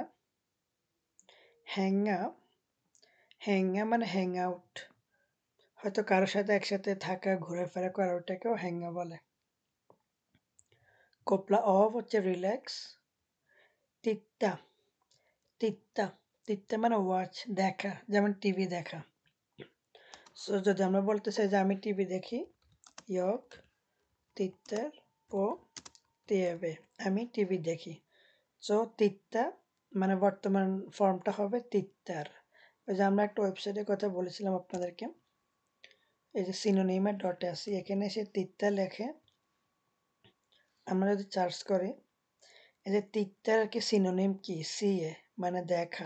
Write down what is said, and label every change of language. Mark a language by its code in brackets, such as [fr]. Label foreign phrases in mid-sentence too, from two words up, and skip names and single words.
[bn] হ্যাঙ্গা, হ্যাঙ্গা মানে [en] hang out, [bn] হয়তো কারোর সাথে একসাথে থাকা, ঘোরাফেরা করা, ওটাকেও হ্যাঙ্গা বলে। [sv] koppla av [bn] হচ্ছে রিল্যাক্স। তিত্তা, তিত্তা, তিত্তা মানে ওয়াচ, দেখা, যেমন টিভি দেখা। সো যদি আমরা বলতে চাই যে আমি টিভি দেখি, [sv] jag tittar på TV, [bn] আমি টিভি দেখি। সো তিত্তা মানে বর্তমান ফর্মটা হবে তিত্তার। ওই যে আমরা একটা ওয়েবসাইটের কথা বলেছিলাম আপনাদেরকে, এই যে সিনোনিমের ডটে আসি, এখানে সে তিত্তা লেখে, আমরা যদি সার্চ করি, এই যে তিত্তার আর কি সিনোনিম কি, সিএ মানে দেখা।